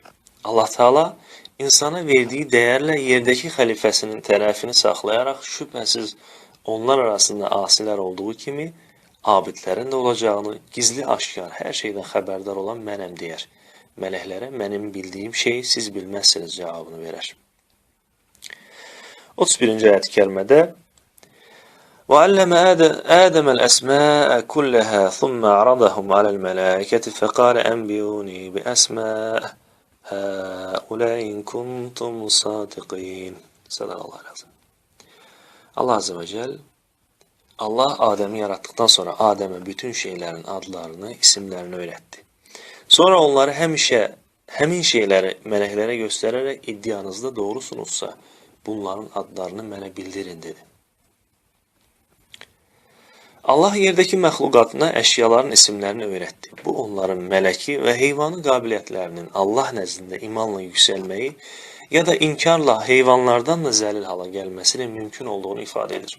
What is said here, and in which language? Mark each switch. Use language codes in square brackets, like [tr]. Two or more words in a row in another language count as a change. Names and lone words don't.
[az] Allah Teala insana verdiyi dəyərlə yerdəki xəlifəsinin tərəfini saxlayaraq şübhəsiz onlar arasında asilər olduğu kimi abidlərin də olacağını gizli aşkar hər şeydən xəbərdar olan mənəm deyər. Mələklərə mənim bildiyim şeyi siz bilməzsiniz cavabını verər. [ar] 31. ayət-i kərimədə وعلم آدم الأسماء كلها ثم عرضهم على الملائكة فقال أنبئوني بأسماء هؤلاء إن كنتم صادقين. صدق الله العظيم. [tr] Allah Azze ve Celle, Allah Adem'i yarattıktan sonra Adem'e bütün şeylerin adlarını, isimlerini öğretti. [az] Sonra onları həmin şeyləri mələklərə göstərərək iddianızda doğrusunuzsa bunların adlarını mənə bildirin dedi. Allah yerdəki məxluqatına əşyaların isimlərini öyrətdi. Bu onların mələki və heyvanı qabiliyyətlərinin Allah nəzdində imanla yüksəlməyi ya da inkarla heyvanlardan da zəlil hala gəlməsinin mümkün olduğunu ifadə edir.